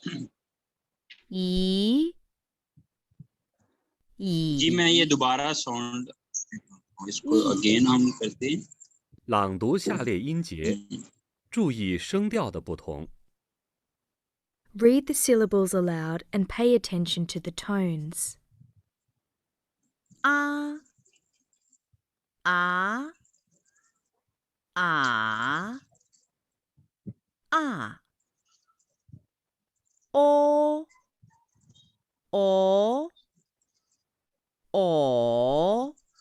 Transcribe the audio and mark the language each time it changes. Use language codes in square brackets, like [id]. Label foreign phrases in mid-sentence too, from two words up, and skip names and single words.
[hi] जी मैं ये दोबारा साउंड इसको अगेन हम करते हैं। [zh] 朗读下列音节，注意声调的不同。 [en] Read the syllables aloud and pay attention to the tones. A A A A O O O